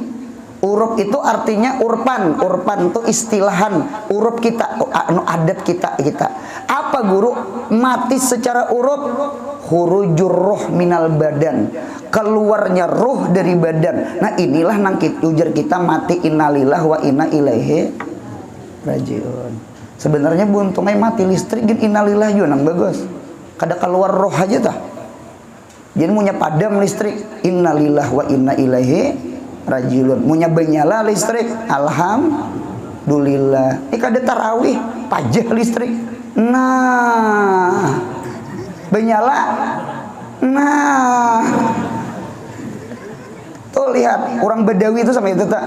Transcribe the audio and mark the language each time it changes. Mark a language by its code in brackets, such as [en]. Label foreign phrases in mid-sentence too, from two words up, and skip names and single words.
[bjn] Urup itu artinya urpan itu istilahan urup kita, adat kita. Apa guru? Mati secara urup, [ar] khurujur roh minal badan, [bjn] keluarnya roh dari badan. Nah inilah nang ujar kita mati [ar] innalillah wa inna ilaihi rajiun. [bjn] Sebenarnya buntungnya mati listrik gin innalillah juga nang bagus. Kada keluar roh aja tah. Jadi punya padam listrik [ar] innalillah wa inna ilaihi rajulun, [bjn] munya benyala listrik, alhamdulillah. Ini kada tarawih, pajah listrik. Nah, benyala. Nah, tuh lihat orang Badawi itu sama itu tak.